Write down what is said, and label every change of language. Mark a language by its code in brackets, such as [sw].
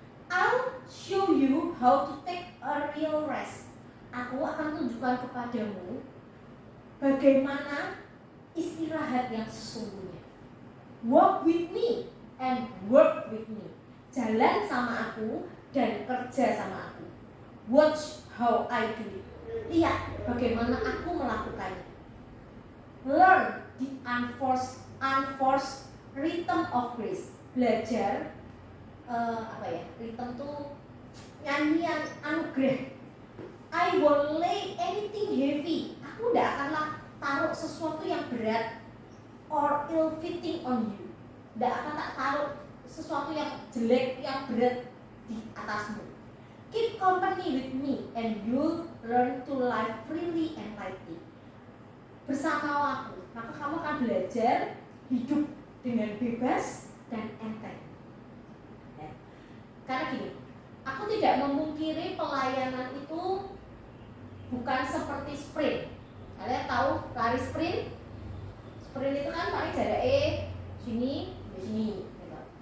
[en] I'll show you how to take a real rest. [id] Aku akan tunjukkan kepadamu bagaimana istirahat yang sesungguhnya. [en] Walk with me and work with me. [id] Jalan sama aku dan kerja sama aku. [en] Watch how I do it. [id] Lihat bagaimana aku melakukannya. [en] Learn the unforced rhythm of grace. [id] Belajar rhythm tuh nyanyian anugerah. [en] I won't lay anything heavy. [id] Aku tidak akanlah taruh sesuatu yang berat [en] or ill fitting on you. [id] Tidak akan tak taruh sesuatu yang jelek, yang berat di atasmu. Keep company with me and you'll learn to live freely and lightly. Bersama aku, maka kamu akan belajar hidup dengan bebas dan enteng. Karena gini, aku tidak memungkiri pelayanan itu bukan seperti sprint. Kalian tahu lari sprint? Sprint itu kan paling jaraknya sini, sini. Gitu.